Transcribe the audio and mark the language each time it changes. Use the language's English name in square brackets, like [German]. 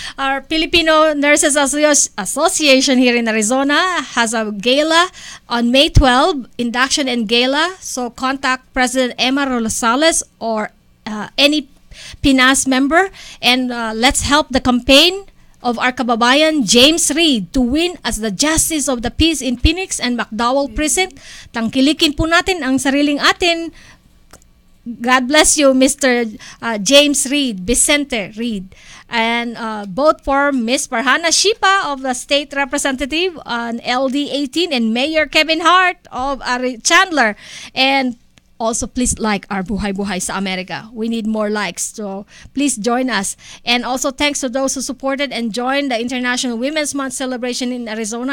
[English] Our Filipino Nurses Association here in Arizona has a gala on May 12, induction and gala. So contact President Emma Rosales or any PNAS member, and let's help the campaign of our kababayan James Reed to win as the Justice of the Peace in Phoenix and McDowell Precinct. [Filipino] Tangkilikin po natin ang sariling atin. [English] God bless you, Mr. James Reed, Vicente Reed. And vote for Miss Farhana Shipa of the State Representative on LD 18 and Mayor Kevin Hart of Chandler. And also, please like our Buhay sa Amerika. We need more likes, so please join us. And also, thanks to those who supported and joined the International Women's Month celebration in Arizona.